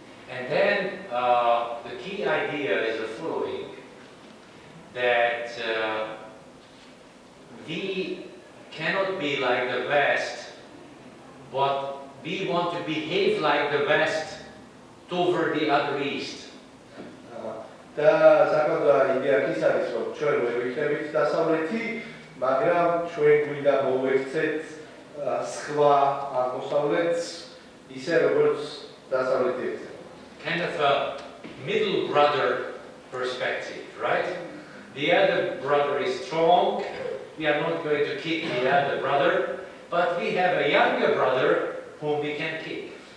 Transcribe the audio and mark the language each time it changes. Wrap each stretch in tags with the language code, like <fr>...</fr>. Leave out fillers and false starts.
<en>And then the key idea is the following, that we cannot be like the West, but we want to behave like the West toward the other East.</en> <ka>და საკმაოდ იდეა ის არის, რომ ჩვენ ვერ ვიქნებით დასავლეთი, მაგრამ ჩვენ გვინდა მოვექცეთ სხვა აღმოსავლეთს, ისე როგორც დასავლეთი ექცევა.</ka> <en>Kind of a middle brother perspective, right? The other brother is strong, we are not going to kick the other brother, but we have a younger brother whom we can kick.</en>